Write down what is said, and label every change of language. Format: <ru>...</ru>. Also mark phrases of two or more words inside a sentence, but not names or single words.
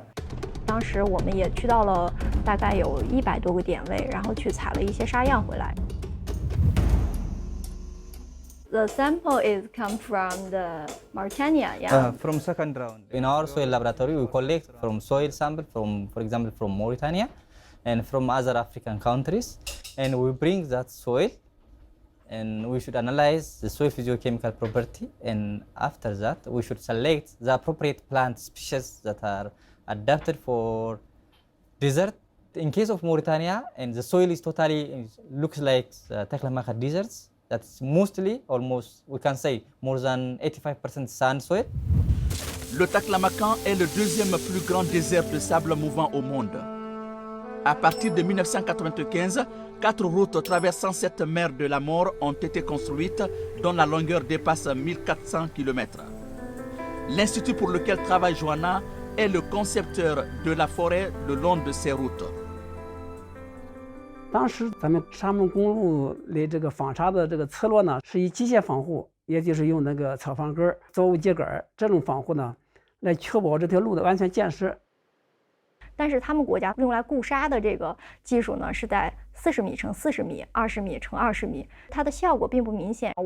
<zh>当时我们也去到了大概有100多个点位，然后去采了一些沙样回来。</zh> <en>The sample is come from the Mauritania, yeah. From second round. In our soil laboratory, we collect from soil sample from, for example, from Mauritania and from other African countries, and we bring that soil, and we should analyze the soil physiochemical property, and after that, we should select the appropriate plant species that are adapted for desert. In case of Mauritania, and the soil is totally looks like Taklamakan deserts. That's mostly, almost, we can say, more than 85% sand soil.</en> <fr>Le Taklamakan est le deuxième plus grand désert de sable mouvant au monde. À partir de 1995, 4 routes traversant cette mer de la mort ont été construites, dont la longueur dépasse 1400 km. L'Institut pour lequel travaille Joanna est le concepteur de la forêt le long de ces routes.</fr> <zh>当时咱们沙漠公路的这个纺纱的这个侧落呢，是以机械防护，也就是用那个草房根、作物秸秆这种防护呢，来确保这条路的安全建设。但是他们国家用来固沙的这个技术呢，是在40米乘40米、20米乘20米，它的效果并不明显。</zh>